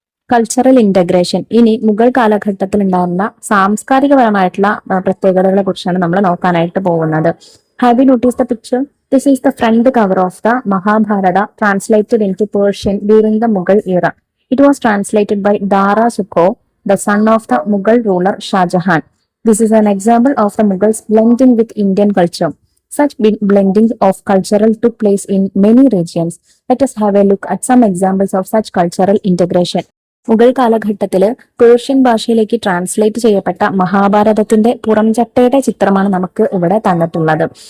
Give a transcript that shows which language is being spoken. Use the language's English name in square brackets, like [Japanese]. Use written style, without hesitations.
[Malayalam] Cultural integration. ഇനി മുഗൾ കാലഘട്ടത്തിൽ ഉണ്ടായിരുന്ന സാംസ്കാരികപരമായിട്ടുള്ള പ്രത്യേകതകളെ കുറിച്ചാണ് നമ്മൾ നോക്കാനായിട്ട് പോകുന്നത്. [English] Have you notice the picture? This is the front cover of the Mahabharata translated in to Persian during the Mughal era. It was translated by Dara Shikoh, the son of the Mughal ruler Shahjahan. This is an example of the Mughals blending with Indian culture. Such blending of cultural took place in many regions. Let us have a look at some examples of such cultural integration. [Malayalam] Mughal കാലഘട്ടത്തിൽ Persian ഭാഷയിലേക്ക് translate ചെയ്യപ്പെട്ട മഹാഭാരതത്തിന്റെ പുറംചട്ടയുടെ ചിത്രമാണ് നമുക്ക് ഇവിടെ തന്നിട്ടുള്ളത്.